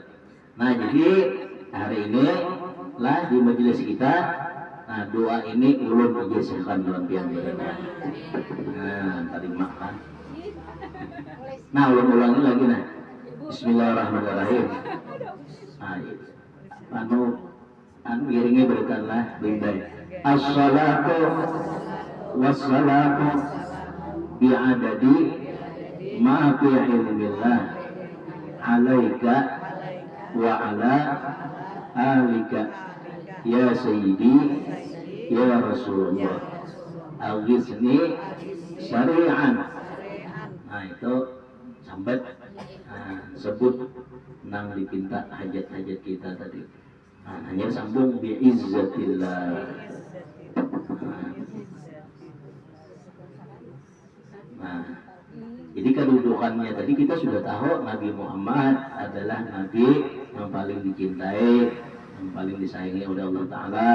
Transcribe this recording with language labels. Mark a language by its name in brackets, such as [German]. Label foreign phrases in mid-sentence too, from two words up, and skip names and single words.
[Banjar] Nah, jadi hari ini lah di majelis kita, doa ini ulun digeserkan dalam pian mereka. Tadi makan. Nah, ulun ulangi lagi nah. Bismillahirrahmanirrahim. Anu iringi berikanlah bindai. [Arabic] الصلاة والسلام بعدد ما في علم الله عليك وعلى آلك يا سيدي يا رسول الله أغثني سريعا. [Banjar] Nah, itu sambat sebut nang dipinta hajat-hajat kita tadi. Hanya sambung bi'izzatillah. [Indonesian] Jadi kedudukannya tadi kita sudah tahu Nabi Muhammad adalah Nabi yang paling dicintai, yang paling disayangi oleh Allah Ta'ala.